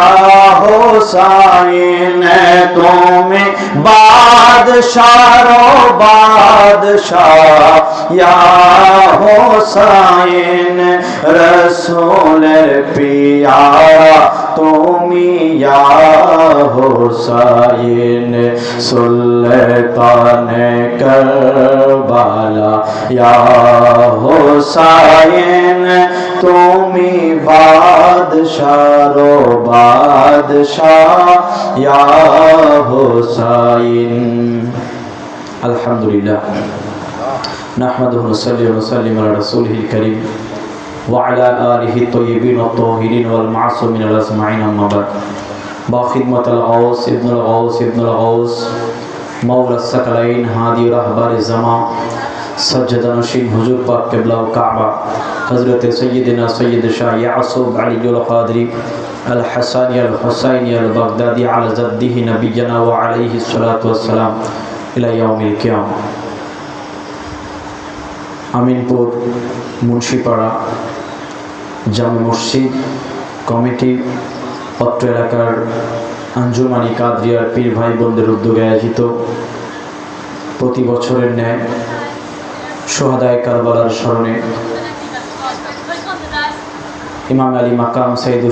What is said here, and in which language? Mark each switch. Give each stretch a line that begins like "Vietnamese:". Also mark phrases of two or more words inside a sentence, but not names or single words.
Bangla: হুসাইন তুমি বাদশারো বাদশাহ ইয়া হুসাইন রাসুলের প্যারা তুমি ইয়া হুসাইন সুলতান কারবালা ইয়া হুসাইন তুমি বাদশারো বাদশাহ ইয়া হুসাইন
Arabic: الحمد لله نحمده ونصلي ونسلم على رسوله الكريم وعلى آله طيبين وطاهرين والمعصومين أجمعين أما بعد بخدمة الغوث ابن الغوث ابن الغوث مولى الثقلين هادي
Urdu: رہبر زماں سجادہ نشین حضور پاک قبلہ و کعبہ
Arabic: حضرة سيدنا سيد شاه ياسوب علي القادري الحسني الحسيني البغدادي على جده نبينا وعليه الصلاة والسلام إلى يوم القيامة.
Bangla: আমিনপুর মুন্সিপাড়া জামে মসজিদ কমিটি অত্র এলাকার আঞ্জুমানি কাদরিয়ার পীর ভাই বোনদের উদ্যোগে আয়োজিত প্রতি বছরের ন্যায় সোহাদায়ে কারবালার স্মরণে ইমাম আলী মাকাম সৈয়দুস